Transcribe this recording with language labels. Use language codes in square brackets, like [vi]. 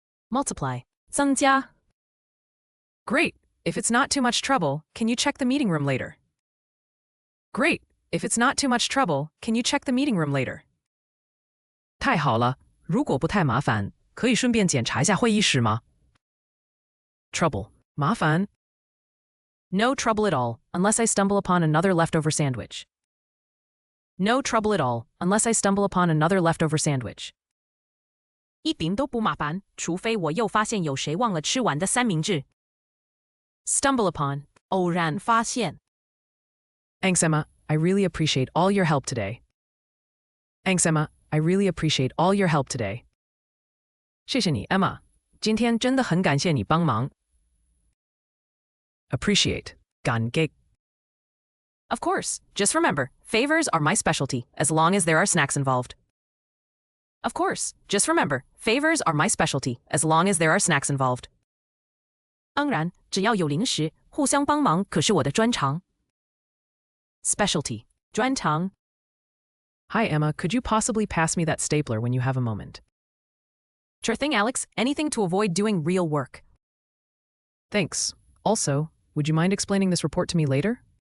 [en] Multiply. [zh] 增加. [en] Great. If it's not too much trouble, can you check the meeting room later? Great. If it's not too much trouble, can you check the meeting room later? [zh] 太好了，如果不太麻烦，可以顺便检查一下会议室吗？ [en] Trouble. [zh] 麻烦. [en] No trouble at all, unless I stumble upon another leftover sandwich. No trouble at all, unless I stumble upon another leftover sandwich. [zh] 一点都不麻烦，除非我又发现有谁忘了吃完的三明治。 [en] Stumble upon. [zh] 偶然发现。 [en] Thanks, Emma. I really appreciate all your help today. Thanks, Emma. I really appreciate all your help today. [zh] 谢谢你 ，Emma。今天真的很感谢你帮忙。 [en] Appreciate. [zh] 感激。 [en] Of course, just remember, favors are my specialty as long as there are snacks involved. Of course, just remember, favors are my specialty as long as there are snacks involved. [zh] 当然，只要有零食，互相帮忙可是我的专长。 [en] Specialty, [zh] 专长。 [en] Hi, Emma. Could you possibly pass me that stapler when you have a moment? Sure thing, Alex. Anything to avoid doing real work. Thanks. Also, would you mind explaining this report to me later?